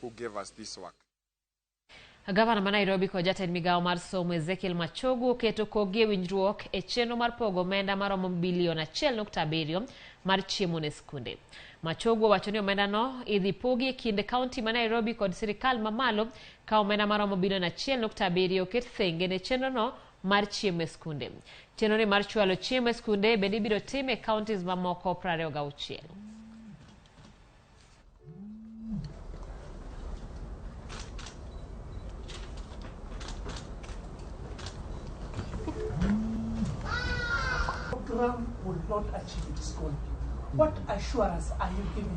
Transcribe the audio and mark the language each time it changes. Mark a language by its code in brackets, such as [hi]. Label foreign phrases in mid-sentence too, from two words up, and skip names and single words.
[en] who gave us this work. [luo] Gavana ma Nairobi ko jatend migao mar somo Ezekiel Machogu oketo kokgi winjruok e chenro mar pogo omenda maromo bilion 1.7 mar chiemo ne skunde. Machogu owacho ni omenda no idhi pogi e kind kaunti ma Nairobi kod sirikal mamalo ka omenda maromo bilion 1.7 oket thenge ne chenro no mar chiemo e skunde. Chenro ni mar chwalo chiemo e skunde bende ibiro tim e kauntis mamoko 26. [en] Program will not achieve its goal. What assurance are you giving?